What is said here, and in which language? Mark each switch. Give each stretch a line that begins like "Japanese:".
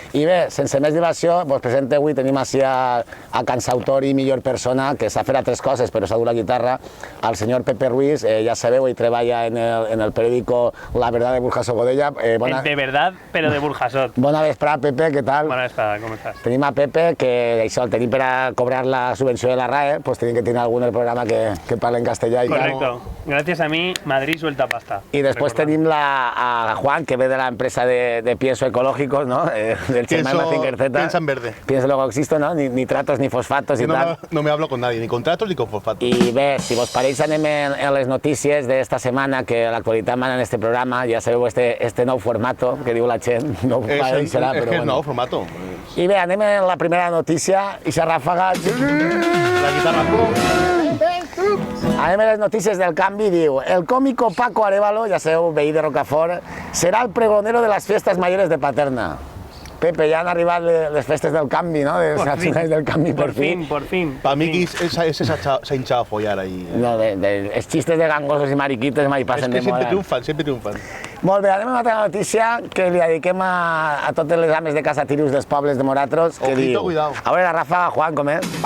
Catalan: I bé, sense més dilació, vos presento avui, tenim així a cansautor i millor persona, que s'ha fet a 3 coses, però s'ha dut la guitarra, el senyor Pepe Ruiz, ja sabeu, ell treballa en el periòdico La Verdad de Burjasot Godella. De verdad, però de Burjasot. Bona vesprada, Pepe, què tal? Bona vesprada, com estàs? Tenim a Pepe, que això el tenim per a cobrar la subvenció de la RAE, pues tenim que tenir algun el programa que parla en castellà.
Spanish: Correcto. Gracias a mí, Madrid suelta pasta. Y después
Catalan: tenim a Juan, que ve
Spanish: de la empresa de pienso ecológicos, ¿no? Del Chema Mazinger Z. Piensa en verde. Piensa luego existo, ¿no? Ni nitratos ni fosfatos y tal. No me hablo con nadie, ni con tratos ni con fosfatos.
Catalan: I bé, si vos pareix anem en les notícies d'esta setmana, que l'actualitat mana en este programa, ja sabeu este nou formato que diu la gent, no serà, però bueno. És nou formato. I bé, anem en la primera notícia, i s'ha ràfagat. La guitarra. Anem a les notícies del canvi, diu: el cómico Paco Arévalo, ja sabeu, veí de Rocafort, serà
Spanish: el pregonero de las fiestas mayores de Paterna.
Catalan: Pepe, ja han arribat les festes del canvi, ¿no? De les finals del canvi,
Spanish: por fin. Por fin. Para mí ese se ha hinchado a follar ahí.
Catalan: No, els xistes de gangosos i mariquitos mai passen de moda.
Spanish: Siempre triunfan.
Catalan: Molt bé, anem a una altra notícia que li dediquem a totes les ames de casa Tirius dels pobles de Moratros, que diu...
Spanish: Cuidado.
Catalan: A veure la ràfaga, Juan, com és?